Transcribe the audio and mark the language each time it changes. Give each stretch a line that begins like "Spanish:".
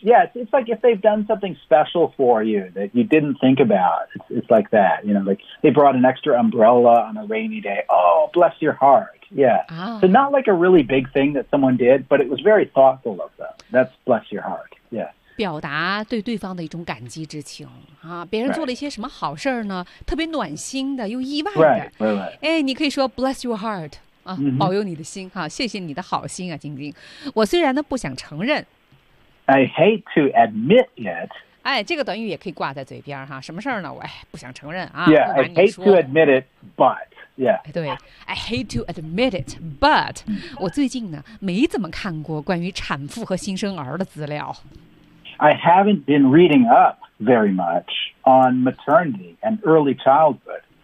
English: Yeah, it's like if they've done something special for you that you didn't think about. It's like that. You know, like they brought an extra umbrella on a rainy day. Oh, bless your heart. Yeah.、So not like a really big thing that someone did, but it was very thoughtful of them. That's bless your heart. Yeah.
Chinese: 表达对对方的一种感激之情啊！别人做了一些什么好事呢？
English: Right.
Chinese: 特别暖心的又意外的。
English: Right, right, right.
Chinese: 哎，你可以说
English: "Bless your heart"
Chinese: 啊， mm-hmm. 保佑你的心哈、啊，谢谢你的好心啊，晶晶。我虽然呢不想承认
English: ，I hate to admit it。
Chinese: 哎，这个短语也可以挂在嘴边哈、啊。什么事呢？我、哎、不想承认啊。
English: Yeah, I hate to admit it, but yeah.
Chinese: 对 ，
English: I hate to admit it, but
Chinese: 我最近呢没怎么看过关于产妇和新生儿的资料。 I haven't been reading up very much on maternity and early childhood.